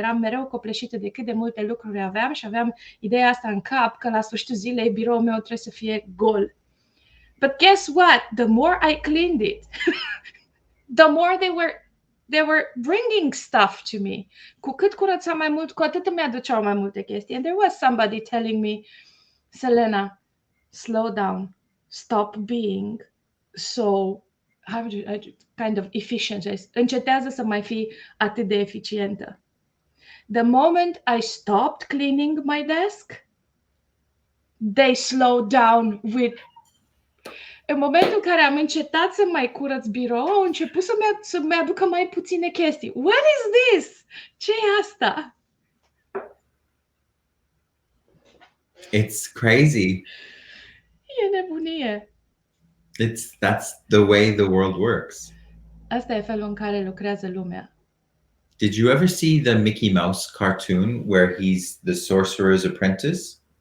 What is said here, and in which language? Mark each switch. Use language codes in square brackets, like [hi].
[ro] Eram mereu copleșită de cât de multe lucruri aveam și aveam ideea asta în cap că la sfârșitul zilei biroul meu trebuie să fie gol. [en] But guess what? The more I cleaned it, the more they were bringing stuff to me. [ro] Cu cât curățam mai mult, cu atât îmi aduceau mai multe chestii. [en] And there was somebody telling me, Selena, slow down, stop being so kind of efficient. [ro] Încetează să mai fii atât de eficientă. [en] The moment I stopped cleaning my desk, they slowed down with. [ro] În momentul în care am încetat să mai curăț birou, au început să-mi aducă mai puține chestii. [en] What is this? [ro] Ce e asta? [en] It's crazy. [ro] E nebunie. [en] That's the way the world works. [ro] Asta e felul în care lucrează lumea. [en] Did you ever see the Mickey Mouse cartoon where he's the sorcerer's apprentice?